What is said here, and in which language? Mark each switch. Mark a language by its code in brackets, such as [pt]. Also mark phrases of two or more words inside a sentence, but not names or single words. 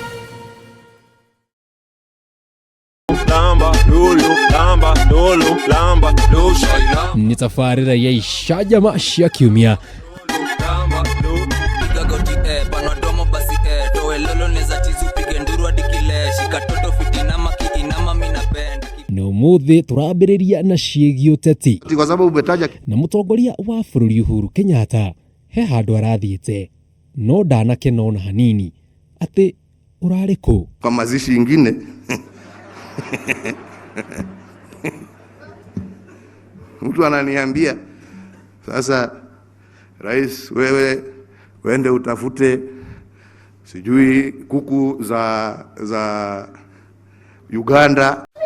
[ki] Ni tafarira ya ishajama cia kiumia. Na umuthi turambiriria na ciĩgiĩ ũteti. [sw] Kwa sababu umetaja [ki] na mũtongoria wa bũrũri Uhuru Kenyatta he handũ arathiĩte no ndanakena ona hanini ati urarĩ kũ [sw] kwa mazishi ingine. Mtu ananiambia sasa, rais, wewe wende utafute sijui kuku za Uganda.